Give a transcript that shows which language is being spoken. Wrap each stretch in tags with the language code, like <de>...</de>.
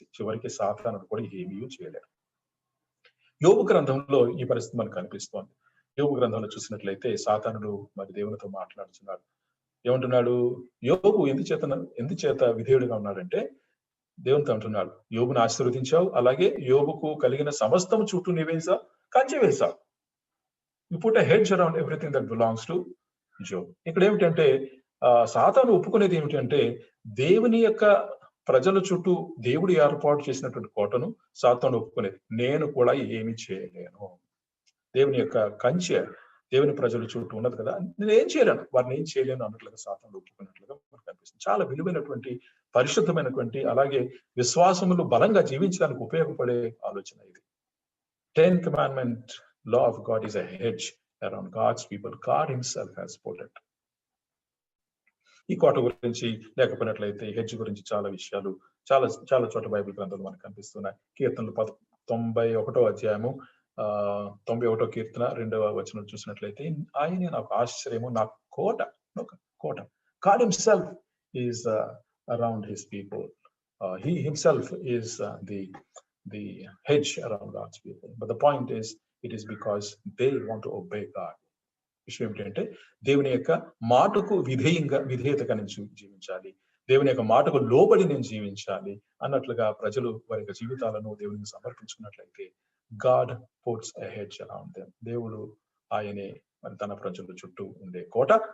<te>చివరికి సాతానుడు కూడా ఏమీ చేయలేరు. యోబు గ్రంథంలో ఈ పరిస్థితి మనకు కనిపిస్తోంది. యోబు గ్రంథంలో చూసినట్లయితే సాతానుడు మరి దేవునితో మాట్లాడుతున్నాడు. ఏమంటున్నాడు, యోబు ఎందుచేత విధేయుడిగా ఉన్నాడంటే దేవునితో అంటున్నాడు, యోబును ఆశీర్వదించావు, అలాగే యోబుకు కలిగిన సమస్తం చుట్టూ నీవేసా కంచె వేసావు.</te> <en>You put a hedge around everything that belongs to Job.</en> <te>ఇక్కడ ఏమిటంటే సాతాను ఒప్పుకునేది ఏమిటంటే దేవుని యొక్క ప్రజల చుట్టూ దేవుడు ఏర్పాటు చేసినటువంటి కోటను సాతాను ఒప్పుకునేది. నేను కూడా ఏమి చేయలేను, దేవుని యొక్క కంచె దేవుని ప్రజల చుట్టూ ఉన్నది కదా, నేను ఏం చేయలేను, వారిని ఏం చేయలేను అన్నట్లుగా సాతాను ఒప్పుకున్నట్లుగా మనకు కనిపిస్తుంది. చాలా విలువైనటువంటి పరిశుద్ధమైనటువంటి అలాగే విశ్వాసములు బలంగా జీవించడానికి ఉపయోగపడే ఆలోచన ఇది.</te> <en>10 commandment law of God is a hedge around God's people. God himself has put it.</en> <te>ఈ కోట గురించి లేకపోయినట్లయితే హెడ్జ్ గురించి చాలా విషయాలు చాలా చోట బైబిల్ గ్రంథాలు మనకు కనిపిస్తున్నాయి. కీర్తనలు 91వ అధ్యాయము 91వ కీర్తన 2వ వచనం చూసినట్లయితే ఆయనే నాకు ఆశ్రయము, నా కోట.</te> <en>God himself is around his people. He himself is the hedge around God's people. But the point is, it is because they want to obey God.</en> <te>విషయం ఏంటంటే దేవుని యొక్క మాటకు విధేయతగా నేను జీవించాలి, దేవుని యొక్క మాటకు లోబడి నేను జీవించాలి అన్నట్లుగా ప్రజలు వారి యొక్క జీవితాలను దేవునికి సమర్పించుకున్నట్లయితే</te> <en>God puts a hedge around them.</en> <te>దేవుడు ఆయనే మరి తన ప్రజల చుట్టూ ఉండే కోట.</te>